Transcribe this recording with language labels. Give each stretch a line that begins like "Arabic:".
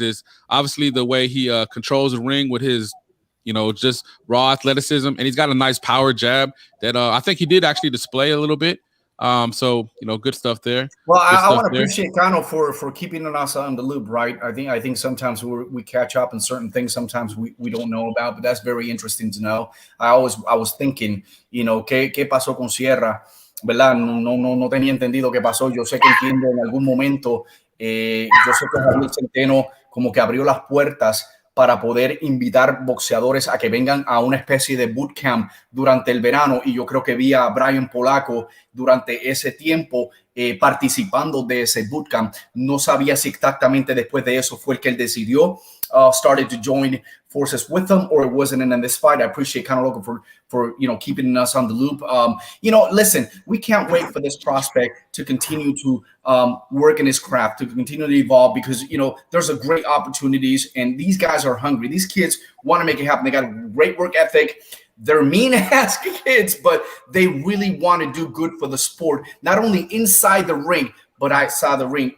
English: Is obviously the way he controls the ring with his just raw athleticism, and he's got a nice power jab that I think he did actually display a little bit. So good stuff there. Well, I want to appreciate Kano for keeping us on the loop, right? I think sometimes we catch up in certain things, sometimes we don't know about, but that's very interesting to know. I was thinking,
Spanish: ¿qué pasó con Sierra? ¿Verdad? No tenía entendido qué pasó. Yo sé que entiendo en algún momento, yo sé que Javier Centeno como que abrió las puertas para poder invitar boxeadores a que vengan a una especie de bootcamp durante el verano, y yo creo que vi a Brian Polaco durante ese tiempo participando de ese bootcamp. No sabía si exactamente después de eso fue el que él decidió
English: started to join forces with them, or it wasn't in this fight. I appreciate Conor for keeping us on the loop. Listen, we can't wait for this prospect to continue to work in his craft, to continue to evolve, because there's a great opportunities, and these guys are hungry. These kids want to make it happen. They got a great work ethic. They're mean-ass kids, but they really want to do good for the sport, not only inside the ring, but outside the ring.